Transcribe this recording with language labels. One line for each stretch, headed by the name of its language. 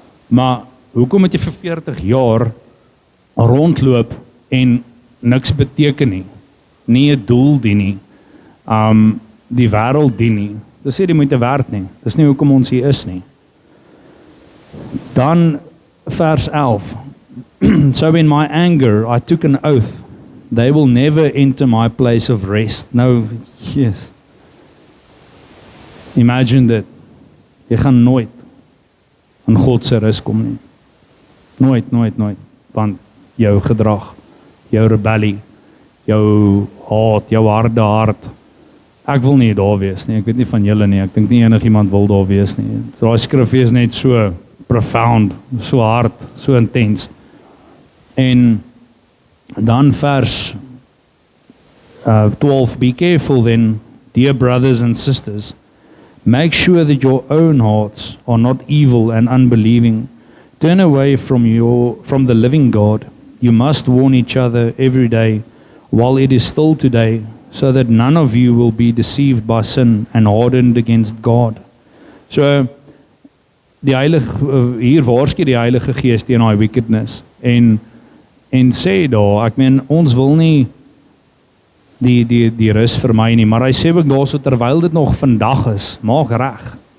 Afrikaans: Maar hoekom het jy vir 40 jaar rondloop en niks beteken nie? Nie 'n doel dien nie. Die wêreld dien nie. Dis nie die moeite werd nie. Dis nie hoekom ons hier is nie. Dan vers 11.
English: So in my anger I took an oath. They will never enter my place of rest.
Afrikaans: Nou, yes. Imagine dit. Jy gaan nooit in God se rus kom nie. Nooit. Want jou gedrag, jou rebellie, jou haat, jou harde hart. Ek wil nie daar wees nie. Ek weet nie van julle nie. Ek dink nie enigiemand wil daar wees nie. So daai skrif is net so profound, so hard, so intens. En dan vers 12,
English: be careful then, dear brothers and sisters, make sure that your own hearts are not evil and unbelieving. Turn away from the living God. You must warn each other every day while it is still today, so that none of you will be deceived by sin and hardened against God.
Afrikaans: So, hier waarsku die Heilige Gees teen daai wickedness en sê daar, ek meen ons wil nie die rus vermy nie, maar hy sê ook daar so terwyl dit nog vandag is, maak reg.